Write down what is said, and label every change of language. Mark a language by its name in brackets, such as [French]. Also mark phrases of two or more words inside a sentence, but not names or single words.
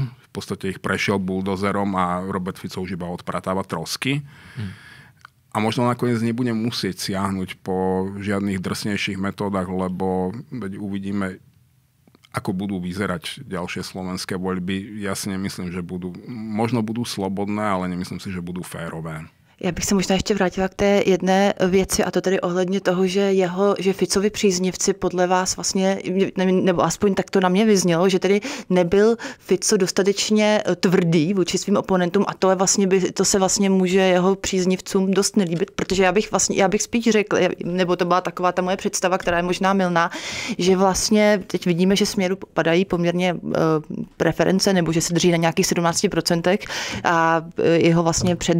[Slovak] V podstate ich prešiel buldozerom a Robert Fico už iba odpratáva trosky. A možno nakoniec nebudem musieť siahnuť po žiadnych drsnejších metódach, lebo uvidíme, ako budú vyzerať ďalšie slovenské voľby. Ja si nemyslím, že možno budú slobodné, ale nemyslím si, že budú férové. [Czech] Já bych se možná ještě vrátila k té jedné věci, a to tedy ohledně toho, že Ficovi příznivci podle vás vlastně, nebo aspoň tak to na mě vyznělo, že tedy nebyl Fico dostatečně tvrdý vůči svým oponentům a to se vlastně může jeho příznivcům dost nelíbit, protože já bych spíš řekl, nebo to byla taková ta moje představa, která je možná mylná, že vlastně teď vidíme, že Směru padají poměrně preference, nebo že se drží na nějakých 17% a jeho vlastně